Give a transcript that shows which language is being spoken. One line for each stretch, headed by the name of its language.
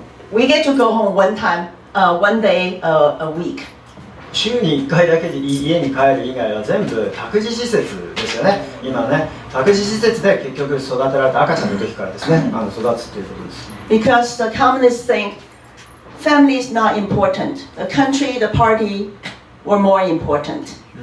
English: We get to go home one day a week.
Japanese: 週に1回だけで家に帰る以外は全部託児施設ですよね。今ね、託児施設で結局育てられた赤ちゃんの時からですね、育つということです。
English: Because the communists think family is not important. The country, the party were more important.